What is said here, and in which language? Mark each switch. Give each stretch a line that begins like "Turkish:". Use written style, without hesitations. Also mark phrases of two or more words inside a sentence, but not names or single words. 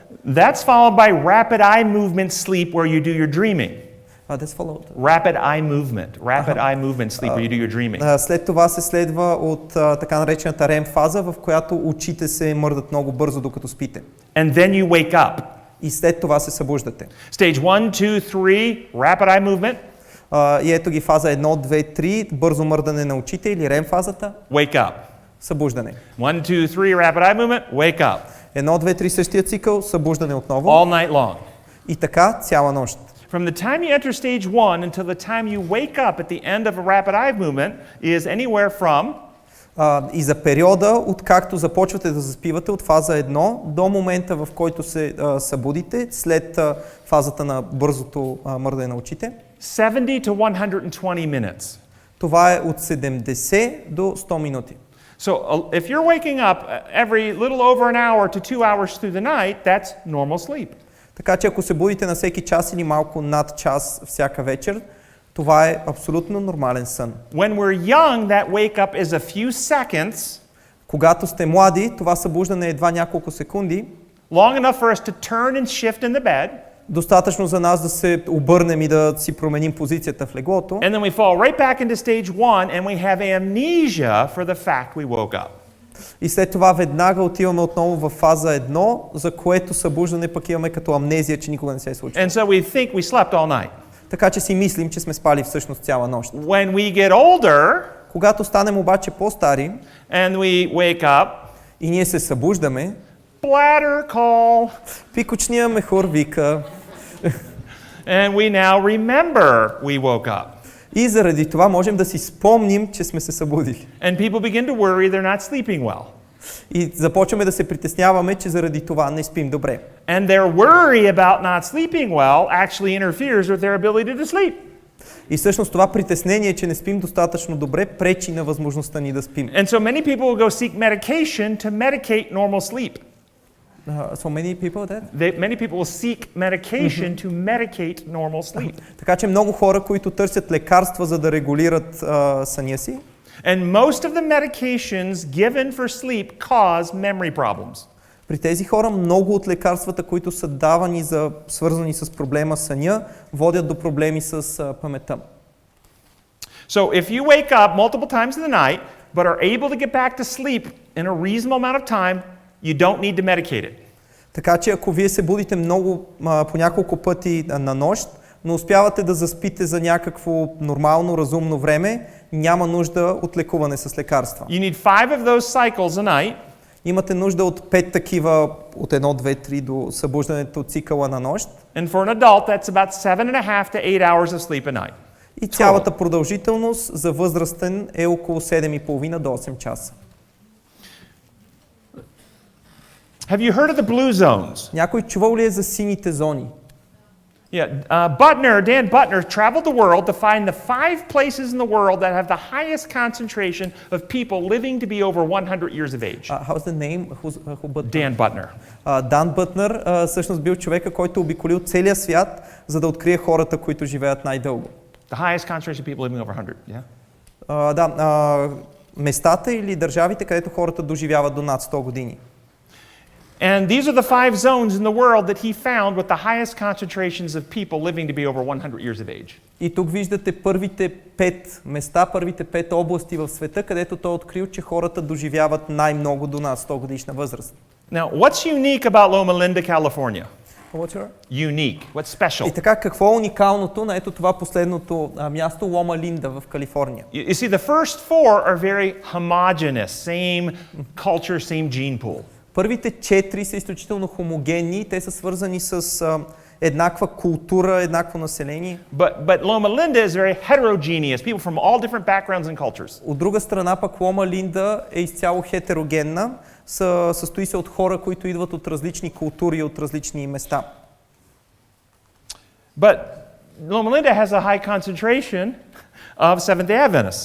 English: That's followed by rapid eye movement sleep where you do your dreaming. That's followed. Rapid eye movement sleep where you do your dreaming.
Bulgarian: След това се следва от така наречената REM фаза, в която очите се мърдат много бързо докато спите.
English: And then you wake up.
Bulgarian: И след това се събуждате.
English: Stage 1, 2, 3, rapid eye movement.
Bulgarian: И ето ги фаза 1, 2, 3, бързо мърдане на очите или REM фазата.
English: Wake up.
Bulgarian: Събуждане.
English: 1, 2, 3, rapid eye movement. Wake up.
Bulgarian: 1, 2, 3 същия цикъл, събуждане отново.
English: All night long.
Bulgarian: И така цяла нощ.
English: From the time you enter stage 1 until the time you wake up at the end of a rapid eye movement is anywhere from
Bulgarian: И за периода, откакто започвате да заспивате от фаза 1 до момента, в който се събудите, след фазата на бързото мърдане на очите,
English: 70 to 120 minutes.
Bulgarian: това е от 70 до 100 минути.
English: So if you're waking up every little over an hour to 2 hours through the night, that's normal sleep.
Bulgarian: Така че ако се будите на всеки час или малко над час всяка вечер, това е абсолютно нормален сън.
English: When we're young, that wake up is a few seconds.
Bulgarian: Когато сте млади, това събуждане е едва няколко секунди.
English: Long enough for us to turn and shift in the bed.
Bulgarian: Достатъчно за нас да се обърнем и да си променим позицията в леглото.
English: And then we fall right back into stage 1 and we have amnesia for the fact we woke up.
Bulgarian: И след това веднага отиваме отново в фаза 1, за което събуждане пък имаме като амнезия, че никога не се е случило.
English: And so we think we slept all night.
Bulgarian: Така че си мислим, че сме спали всъщност цяла нощ.
English: When we get older,
Bulgarian: Когато станем обаче по-стари
English: and we wake up,
Bulgarian: и ние се събуждаме,
English: bladder call,
Bulgarian: пикочния мехур вика
English: and we now remember we woke up.
Bulgarian: и заради това можем да си спомним, че сме се събудили.
English: And people begin to worry they're not sleeping well.
Bulgarian: И започваме да се притесняваме, че заради това не спим добре.
English: And their worry about not sleeping well actually interferes with their ability to sleep.
Bulgarian: И всъщност това притеснение, че не спим достатъчно добре, пречи на възможността ни да спим.
English: And so many people will go seek medication to medicate normal sleep. So many people that? Many people will seek medication to medicate normal sleep.
Bulgarian: Така че много хора, които търсят лекарства, за да регулират съня си.
English: And most of the medications given for sleep cause memory problems.
Bulgarian: При тези хора много от лекарствата, които са давани свързани с проблема съня, водят до проблеми с паметта.
English: So if you wake up multiple times in the night, but are able to get back to sleep in a reasonable amount of time, you don't need to medicate it.
Bulgarian: Така че ако вие се будите по няколко пъти на нощ, но успявате да заспите за някакво нормално, разумно време, няма нужда от лекуване с лекарства.
English: You need 5 of those cycles a night.
Bulgarian: Имате нужда от 5 такива, от 1, 2, 3 до събуждането цикъла на нощ.
English: And for an adult, that's about 7.5 to 8 hours of sleep a night.
Bulgarian: И цялата продължителност за възрастен е около 7,5 до 8 часа.
English: Have you heard of the blue zones?
Bulgarian: Някой чувал ли е за сините зони?
English: Yeah, Dan Butner traveled the world to find the 5 places in the world that have the highest concentration of people living to be over 100 years of age. How's the name? Who Butner? Dan Butner.
Bulgarian: Дан Бътнер всъщност бил човека, който обиколил целия свят, за да открие хората, които живеят най-дълго.
English: The highest concentration of people living over 100, yeah?
Bulgarian: Местата или държавите, където хората доживяват до над 100 години.
English: And these are the 5 zones in the world that he found with the highest concentrations of people living to be over 100 years of age.
Bulgarian: И тук виждате първите 5 места, първите 5 области в света, където той открил, че хората доживяват най-много до над 100 годишна възраст.
English: Now, what's unique about Loma Linda, California? What's your? Unique. What's special?
Bulgarian: И така, какво е уникалното на ето това последното място, Лома Линда в Калифорния?
English: You see, the first 4 are very homogeneous, same culture, same gene pool.
Bulgarian: Първите 4 са изключително хомогенни, те са свързани с еднаква култура, еднакво население.
English: But Loma Linda is very heterogeneous, people from all different backgrounds and cultures.
Bulgarian: От друга страна пък Лома Линда е изцяло хетерогенна, състои се от хора, които идват от различни култури, от различни места.
English: But Loma Linda has a high concentration of Seventh-day Adventists.